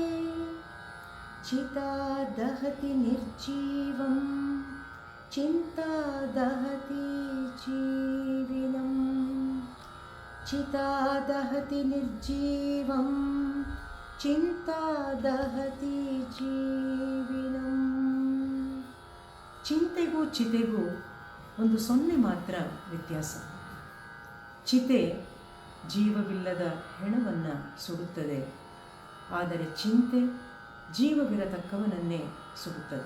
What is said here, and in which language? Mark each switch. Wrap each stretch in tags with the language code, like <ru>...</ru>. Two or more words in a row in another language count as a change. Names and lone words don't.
<sa>ಚಿತಾ ದಹತಿ ನಿರ್ಜೀವಂ ಚಿಂತಾ ದಹತಿ ಜೀವಿನಂ. ಚಿತಾ ದಹತಿ ನಿರ್ಜೀವಂ ಚಿಂತಾ ದಹತಿ ಜೀವಿನಂ.</sa> <kn>ಚಿಂತೆಗೂ ಚಿತೆಗೂ ಒಂದು ಸೊನ್ನೆ ಮಾತ್ರ ವ್ಯತ್ಯಾಸ. ಚಿತೆ ಜೀವವಿಲ್ಲದ ಹೆಣವನ್ನು ಸುಡುತ್ತದೆ, ಆದರೆ ಚಿಂತೆ ಜೀವವಿರತಕ್ಕವನನ್ನೇ ಸುಡುತ್ತದೆ.</kn>